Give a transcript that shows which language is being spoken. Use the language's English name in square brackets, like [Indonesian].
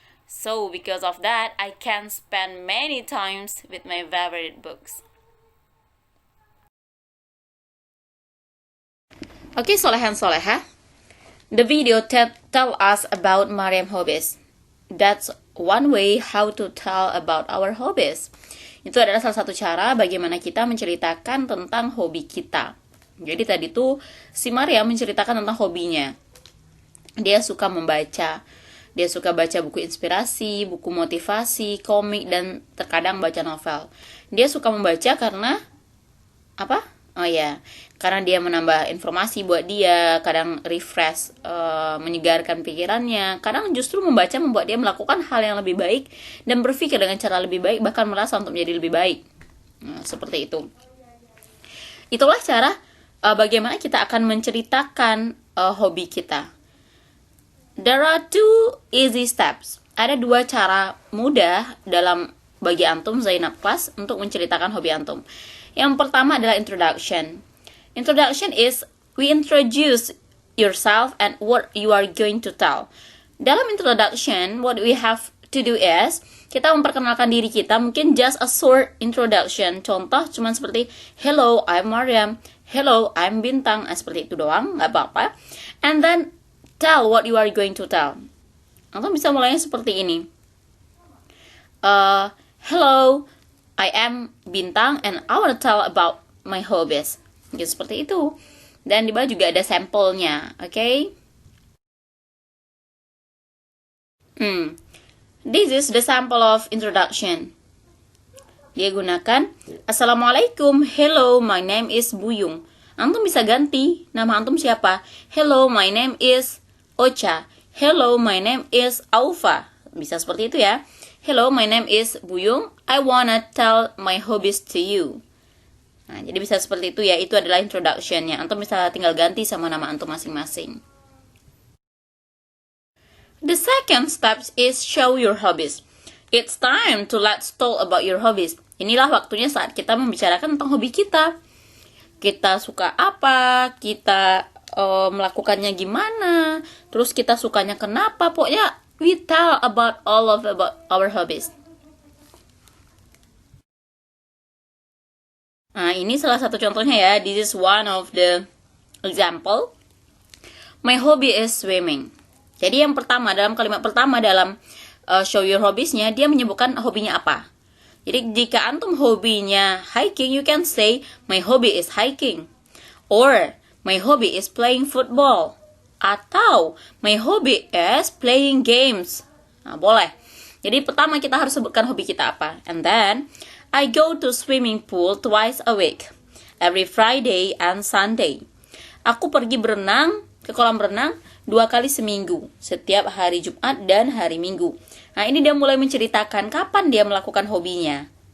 [English] So because of that, I can spend many times with my favorite books. Okay, Soleha and Soleha, the video tell us about Mariam hobbies. That's one way how to tell about our hobbies. [Indonesian] Itu adalah salah satu cara bagaimana kita menceritakan tentang hobi kita. Jadi tadi tuh si Maria menceritakan tentang hobinya. Dia suka membaca. Dia suka baca buku inspirasi, buku motivasi, komik, dan terkadang baca novel. Dia suka membaca karena apa? Oh ya, karena dia menambah informasi buat dia, kadang refresh, menyegarkan pikirannya. Kadang justru membaca membuat dia melakukan hal yang lebih baik dan berpikir dengan cara lebih baik, bahkan merasa untuk menjadi lebih baik. Nah, seperti itu. Itulah cara bagaimana kita akan menceritakan hobi kita. [English] There are two easy steps. [Indonesian] Ada dua cara mudah dalam bagi antum Zainab Class untuk menceritakan hobi antum. Yang pertama adalah introduction. [English] Introduction is we introduce yourself and what you are going to tell. [Indonesian] Dalam [English] introduction, what we have to do is [Indonesian] kita memperkenalkan diri kita, mungkin [English] just a short introduction. [Indonesian] Contoh cuman seperti [English] hello, I'm Mariam. Hello, I'm Bintang. [Indonesian] Seperti itu doang, nggak apa-apa. [English] And then tell what you are going to tell. [Indonesian] Atau bisa mulainya seperti ini. [English] Hello, I am Bintang and I want to tell about my hobbies. [Indonesian] Gitu, seperti itu. Dan di bawah juga ada sampelnya, okay? [English] This is the sample of introduction. [Indonesian] Dia gunakan [English] Assalamualaikum, hello, my name is Buyung. [Indonesian] Antum bisa ganti, nama antum siapa? [English] Hello, my name is [Indonesian] Ocha. [English] Hello, my name is Aufa. [Indonesian] Bisa seperti itu ya. [English] Hello, my name is Buyung. I wanna tell my hobbies to you. [Indonesian] Nah, jadi bisa seperti itu ya. Itu adalah introduction-nya. Antum bisa tinggal ganti sama nama antum masing-masing. [English] The second step is show your hobbies. It's time to let's talk about your hobbies. [Indonesian] Inilah waktunya saat kita membicarakan tentang hobi kita. Kita suka apa? Kita melakukannya gimana? Terus kita sukanya kenapa? Pokoknya [English] we tell about our hobbies. [Indonesian] Nah, ini salah satu contohnya ya. [English] This is one of the example. My hobby is swimming. [Indonesian] Jadi yang pertama, dalam kalimat pertama dalam [English] show your hobbies- [Indonesian] nya, dia menyebutkan hobinya apa. Jadi jika antum hobinya [English] hiking, you can say my hobby is hiking, or my hobby is playing football, [Indonesian] atau [English] my hobby is playing games. [Indonesian] Nah, boleh. Jadi pertama kita harus sebutkan hobi kita apa. [English] And then I go to swimming pool twice a week, every Friday and Sunday. [Indonesian] Aku pergi berenang ke kolam renang 2 kali seminggu, setiap hari Jumat dan hari Minggu. Nah, ini dia mulai menceritakan kapan dia melakukan hobinya.